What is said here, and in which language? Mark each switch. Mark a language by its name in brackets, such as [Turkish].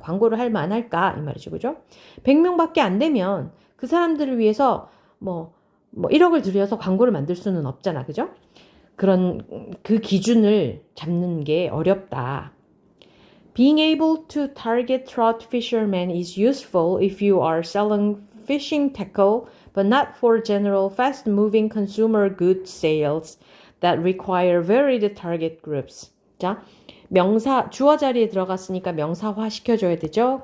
[Korean] 광고를 할 만할까? 이 말이죠. 그죠? 100명밖에 안 되면 그 사람들을 위해서 뭐 1억을 들여서 광고를 만들 수는 없잖아. 그죠? 그런 그 기준을 잡는 게 어렵다. [English] Being able to target trout fishermen is useful if you are selling fishing tackle, but not for general fast-moving consumer goods sales that require varied target groups. [Korean] 자, 명사 주어 자리에 들어갔으니까 명사화 시켜줘야 되죠.